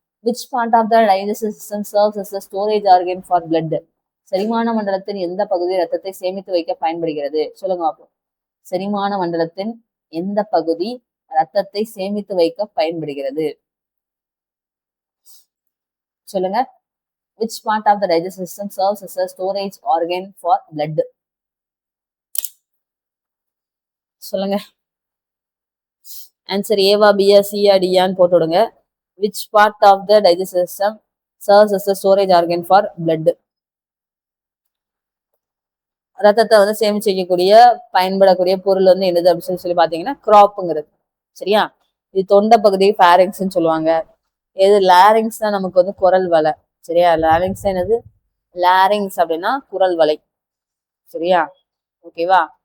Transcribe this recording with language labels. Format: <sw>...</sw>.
<en>Which part of the digestive system serves as a storage organ for blood?</en> <ta>செரிமான மண்டலத்தின் எந்த பகுதி ரத்தத்தை சேமித்து வைக்க பயன்படுகிறது? சொல்லுங்க பார்ப்போம். செரிமான மண்டலத்தின் எந்த பகுதி ரத்தத்தை சேமித்து வைக்க பயன்படுகிறது? சொல்லுங்க.</ta> <en>Which part of the digestive system serves as a storage organ for blood?</en> <ta>சொல்லுங்க. ஆன்சர் ஏவா பியா சியா டியான்னு போட்டு விடுங்க.</ta> <en>Which part of the digestive system serves as a storage organ for blood?</en> <ta>ரத்தத்தை வந்து சேமிச்சு வைக்கக்கூடிய பயன்படக்கூடிய பொருள் வந்து என்னது அப்படின்னு சொல்லி பாத்தீங்கன்னா கிராப்புங்கிறது. சரியா? இது தொண்டை பகுதி ஃபேரிங்ஸ்ன்னு சொல்லுவாங்க. எது லாரிங்ஸ் தான் நமக்கு வந்து குரல் வலை. சரியா? லாரிங்ஸ் என்னது? லாரிங்ஸ் அப்படின்னா குரல் வலை. சரியா? ஓகேவா?</ta>